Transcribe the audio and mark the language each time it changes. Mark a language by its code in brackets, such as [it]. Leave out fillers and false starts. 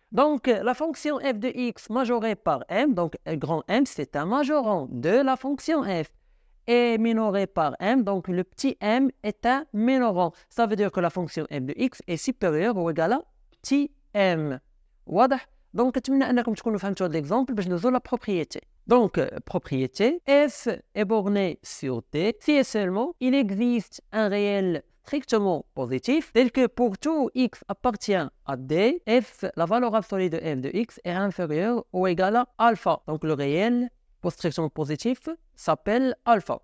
[fr] Donc, la fonction f de x majorée par m, donc grand M, c'est un majorant de la fonction f, et minoré par m, donc le petit m est un minorant. Ça veut dire que la fonction f de x est supérieure ou égale à petit m. [ar] Donc, نتمنى أنكم تكونوا فهمتوا هذا l'exemple باش ندوزو la propriété. [fr] Donc, propriété, f est borné sur D si et seulement il existe un réel strictement positif, tel que pour tout x appartient à D, f, la valeur absolue de f de x est inférieure ou égale à alpha. Donc, le réel pour strictement positif s'appelle alpha.